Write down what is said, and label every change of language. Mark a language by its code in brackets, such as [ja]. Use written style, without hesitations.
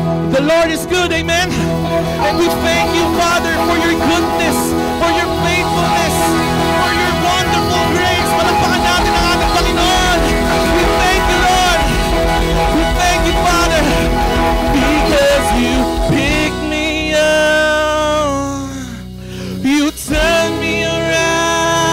[en] The Lord is good, amen? And we thank you, Father, for your goodness, for your faithfulness, for your wonderful grace. [tl] Palakpakan natin ang ating Panginoon. [en] We thank you, Lord. We thank you, Father, because you picked me up. You turned me around.